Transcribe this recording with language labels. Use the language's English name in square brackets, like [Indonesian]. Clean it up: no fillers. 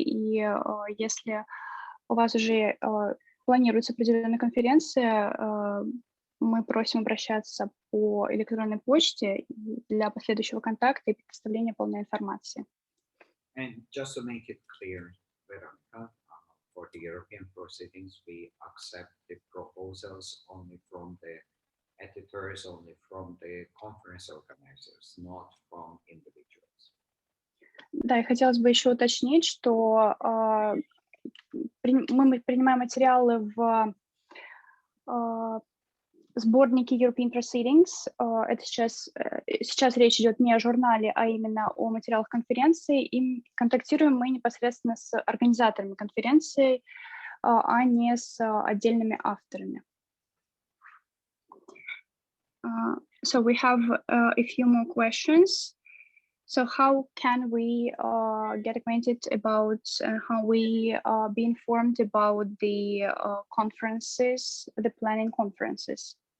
[Russian] И если у вас уже планируется определенная конференция, мы просим обращаться по электронной почте для последующего контакта и предоставления полной информации. [English] And just to make it clear, Veronica, for the European proceedings, we accept the proposals only from the editor occurs only from the conference organizers, not from individuals. [Russian] Да, и хотелось бы еще уточнить, что мы принимаем материалы в сборнике European Proceedings. Это сейчас речь идет не о журнале, а именно о материалах конференции. И контактируем мы непосредственно с организаторами конференции, а не с отдельными авторами. [English] So we have a few more questions. So how can we get acquainted about how we be informed about the conferences, the planning conferences?